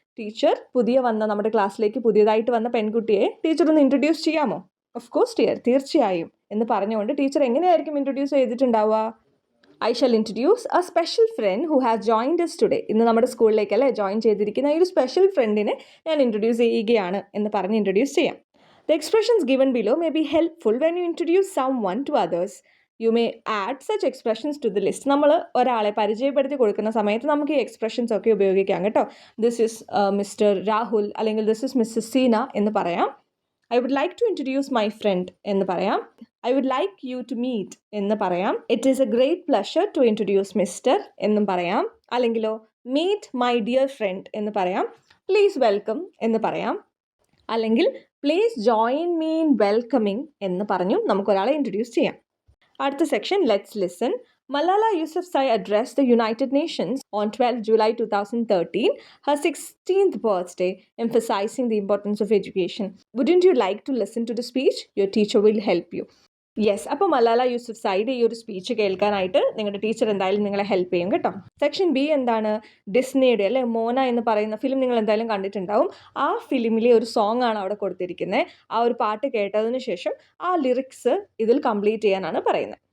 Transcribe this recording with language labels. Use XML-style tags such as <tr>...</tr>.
<ml>Teacher, പുതിയ വന്ന നമ്മുടെ ക്ലാസ്സിലേക്ക് പുതിയതായിട്ട് വന്ന പെൺകുട്ടിയെ ടീച്ചർ ഒന്ന് ഇൻട്രൊഡ്യൂസ് ചെയ്യാമോ? ഓഫ് കോഴ്സ് ഡിയർ, തീർച്ചയായും എന്ന് പറഞ്ഞുകൊണ്ട് ടീച്ചർ എങ്ങനെയായിരിക്കും introduce ചെയ്തിട്ടുണ്ടാവുക?</ml> <en>I shall introduce a special friend who has joined us today.</en> <ml>ഇന്ന് നമ്മുടെ സ്കൂളിലേക്കല്ലേ ജോയിൻ ചെയ്തിരിക്കുന്ന ഈ ഒരു സ്പെഷ്യൽ ഫ്രണ്ടിനെ ഞാൻ ഇൻട്രൊഡ്യൂസ് ചെയ്യുകയാണ് എന്ന് പറഞ്ഞ് ഇൻട്രൊഡ്യൂസ് ചെയ്യാം.</ml> <en>The expressions given below may be helpful when you introduce someone to others. You may add such expressions to the list.</en> <ml>നമ്മൾ ഒരാളെ പരിചയപ്പെടുത്തി കൊടുക്കുന്ന സമയത്ത് നമുക്ക് ഈ എക്സ്പ്രഷൻസ് ഒക്കെ ഉപയോഗിക്കാം കേട്ടോ. ദിസ് ഇസ് മിസ്റ്റർ രാഹുൽ അല്ലെങ്കിൽ ദിസ് ഇസ് മിസ്സസ് സീന എന്ന് പറയാം. I would like to introduce my friend എന്ന് പറയാം. I would like you to meet എന്ന് പറയാം. It is A great pleasure to introduce mister എന്നും പറയാം. അല്ലെങ്കിലോ മീറ്റ് മൈ ഡിയർ ഫ്രണ്ട് എന്ന് പറയാം. പ്ലീസ് വെൽക്കം എന്ന് പറയാം. അല്ലെങ്കിൽ please join me in welcoming എന്ന് പറഞ്ഞു നമുക്കൊരാളെ ഇൻട്രൊഡ്യൂസ് ചെയ്യാം. അടുത്ത section let's listen.</ml> <en>Malala Yousafzai addressed the United Nations on 12 July 2013, her 16th birthday, emphasizing the importance of education. Wouldn't you like to listen to the speech? Your teacher will help you.</en> <ml>Yes, അപ്പോൾ മലാല യൂസഫ്സായിയുടെ ഈ ഒരു speech കേൾക്കാനായിട്ട് നിങ്ങളുടെ teacher എന്തായാലും നിങ്ങളെ help ചെയ്യും കേട്ടോ. Section B എന്താണ്? ഡിസ്നിയുടെ അല്ലെ മോന എന്ന് പറയുന്ന ഫിലിം നിങ്ങൾ എന്തായാലും കണ്ടിട്ടുണ്ടാവും. ആ ഫിലിമിലെ ഒരു സോങ് ആണ് അവിടെ കൊടുത്തിരിക്കുന്നത്. ആ ഒരു പാട്ട് കേട്ടതിന് ശേഷം ആ ലിറിക്സ് ഇതിൽ കംപ്ലീറ്റ് ചെയ്യാനാണ് പറയുന്നത്.</ml>